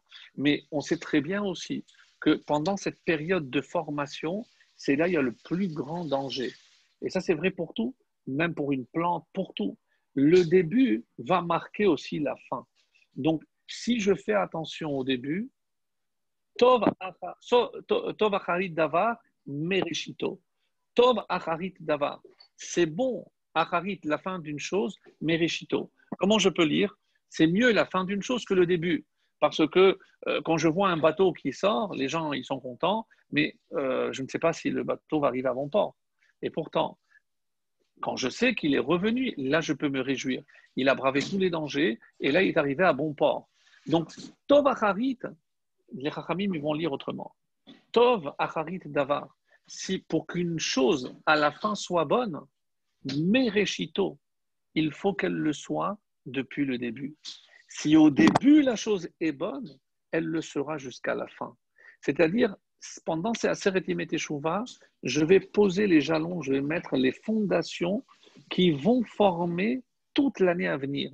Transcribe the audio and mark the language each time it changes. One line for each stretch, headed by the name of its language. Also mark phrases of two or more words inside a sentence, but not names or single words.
French: Mais on sait très bien aussi que pendant cette période de formation, c'est là où il y a le plus grand danger. Et ça, c'est vrai pour tout, même pour une plante, pour tout. Le début va marquer aussi la fin. Donc, si je fais attention au début,
Hebrew: טוב אחרית דבר מראשיתו. טוב אחרית דבר.
French: C'est bon, acharit, la fin d'une chose, mereshito. Comment je peux lire? C'est mieux la fin d'une chose que le début. Parce que quand je vois un bateau qui sort, les gens ils sont contents, mais je ne sais pas si le bateau va arriver à bon port. Et pourtant, quand je sais qu'il est revenu, là je peux me réjouir. Il a bravé tous les dangers et là il est arrivé à bon port. Donc,
Hebrew: טוב אחרית,
French: les Chachamim vont lire autrement.
Hebrew: טוב אחרית דבר.
French: Si pour qu'une chose à la fin soit bonne, mereshito, il faut qu'elle le soit depuis le début. Si au début la chose est bonne, elle le sera jusqu'à la fin. C'est-à-dire, pendant ces
Hebrew: עשרת ימי תשובה,
French: je vais poser les jalons, je vais mettre les fondations qui vont former toute l'année à venir.